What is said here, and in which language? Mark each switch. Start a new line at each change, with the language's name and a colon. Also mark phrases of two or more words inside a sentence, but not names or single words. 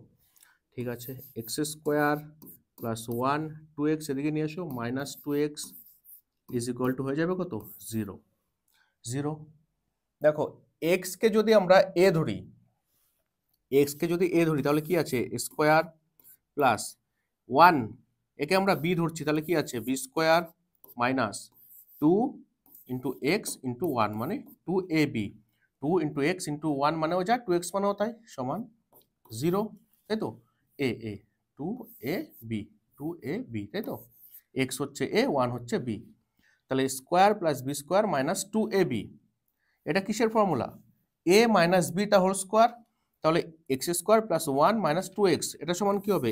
Bangla: ঠিক আছে,
English: x square plus
Bangla: 1 2x এদিকে নিয়ে এসো,
English: minus 2x is equal to
Bangla: হয়ে যাবে কত? 0। দেখো এক্সকে যদি আমরা এ ধরি, তাহলে কি আছে?
English: square plus
Bangla: 1, একে আমরা বি ধরছি, তাহলে কি আছে?
English: b square minus 2 into x into 1
Bangla: মানে 2ab,
English: 2 into x into 1
Bangla: মানেও যা 2x মানেও তাই, সমান 0, তাই তো? এ 2ab, তাই তো? x হচ্ছে a, 1 হচ্ছে b, তাহলে
English: square plus b square minus 2ab,
Bangla: এটা কিসের ফর্মুলা?
English: a minus b
Bangla: টা
English: whole square,
Bangla: তাহলে
English: x square plus 1 minus 2x
Bangla: এটা সমান কি হবে?